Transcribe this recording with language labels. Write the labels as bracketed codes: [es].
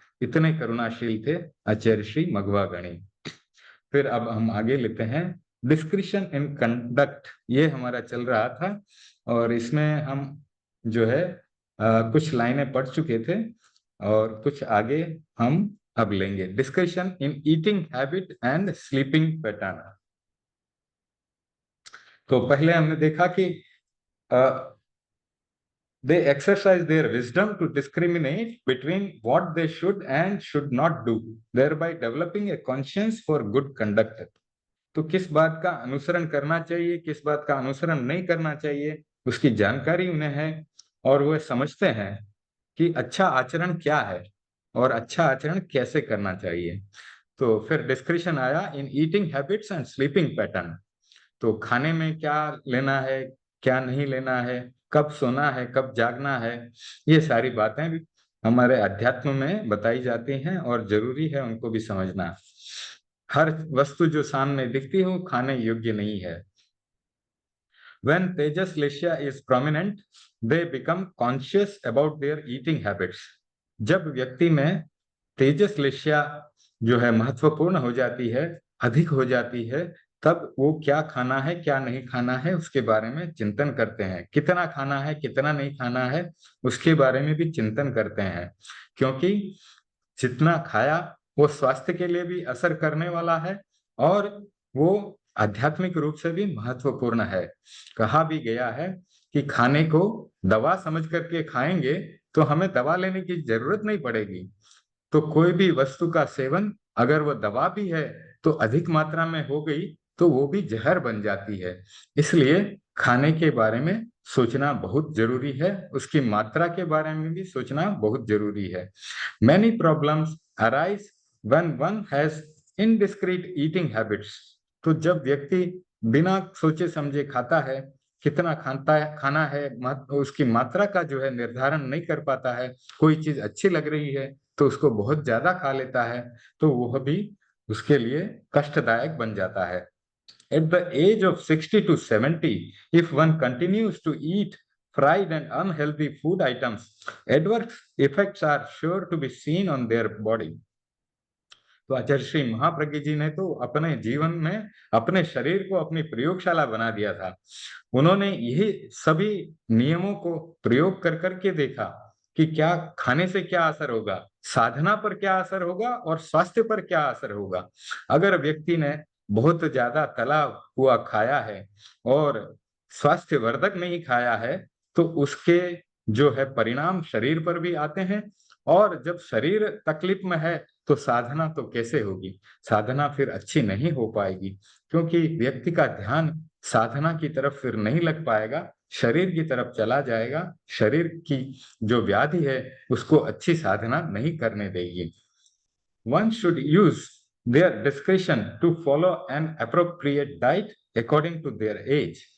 [hi] इतने करुणाशील थे आचार्य श्री मगवा गणी। फिर अब हम आगे लेते हैं [en] discretion in conduct, [hi] ये हमारा चल रहा था और इसमें हम जो है कुछ लाइनें पढ़ चुके थे और कुछ आगे हम अब लेंगे। [en] Discussion in eating habit and sleeping pattern. [hi] तो पहले हमने देखा कि [en] they exercise their wisdom to discriminate between what they should and should not do, thereby developing a conscience for good conduct। [hi] तो किस बात का अनुसरण करना चाहिए, किस बात का अनुसरण नहीं करना चाहिए, उसकी जानकारी उन्हें है और वह समझते हैं कि अच्छा आचरण क्या है और अच्छा आचरण कैसे करना चाहिए। तो फिर [en] Description आया in eating habits and sleeping pattern. [hi] तो खाने में क्या लेना है, क्या नहीं लेना है, कब सोना है, कब जागना है, ये सारी बातें भी हमारे अध्यात्म में बताई जाती हैं और जरूरी है उनको भी समझना। हर वस्तु जो सामने दिखती है वो खाने योग्य नहीं है। [en] When tejas lesha is prominent, they become conscious about their eating habits। [hi] जब व्यक्ति में तेजस लेशिया जो है महत्वपूर्ण हो जाती है, अधिक हो जाती है, तब वो क्या खाना है क्या नहीं खाना है उसके बारे में चिंतन करते हैं, कितना खाना है कितना नहीं खाना है उसके बारे में भी चिंतन करते हैं, क्योंकि जितना खाया वो स्वास्थ्य के लिए भी असर करने वाला है और वो आध्यात्मिक रूप से भी महत्वपूर्ण है। कहा भी गया है कि खाने को दवा समझ करके खाएंगे तो हमें दवा लेने की जरूरत नहीं पड़ेगी। तो कोई भी वस्तु का सेवन अगर वो दवा भी है तो अधिक मात्रा में हो गई तो वो भी जहर बन जाती है। इसलिए खाने के बारे में सोचना बहुत जरूरी है, उसकी मात्रा के बारे में भी सोचना बहुत जरूरी है। [en] Many problems arise when one has indiscreet eating habits। [hi] तो जब व्यक्ति बिना सोचे समझे खाता है, कितना खाता है खाना है, उसकी मात्रा का जो है निर्धारण नहीं कर पाता है, कोई चीज अच्छी लग रही है तो उसको बहुत ज्यादा खा लेता है, तो वह भी उसके लिए कष्टदायक बन जाता है। [en] At the age of 60 to 70, if one continues to eat fried and unhealthy food items, adverse effects are sure to be seen on their body। [hi] तो आचार्य श्री महाप्रज्ञ जी ने तो अपने जीवन में अपने शरीर को अपनी प्रयोगशाला बना दिया था। उन्होंने यही सभी नियमों को प्रयोग कर करके देखा कि क्या खाने से क्या असर होगा, साधना पर क्या असर होगा और स्वास्थ्य पर क्या असर होगा। अगर व्यक्ति ने बहुत ज्यादा तला हुआ खाया है और स्वास्थ्य वर्धक नहीं खाया है तो उसके जो है परिणाम शरीर पर भी आते हैं, और जब शरीर तकलीफ में है तो साधना तो कैसे होगी, साधना फिर अच्छी नहीं हो पाएगी, क्योंकि व्यक्ति का ध्यान साधना की तरफ फिर नहीं लग पाएगा, शरीर की तरफ चला जाएगा, शरीर की जो व्याधि है उसको अच्छी साधना नहीं करने देगी। [en] One should use their discretion to follow an appropriate diet according to their age।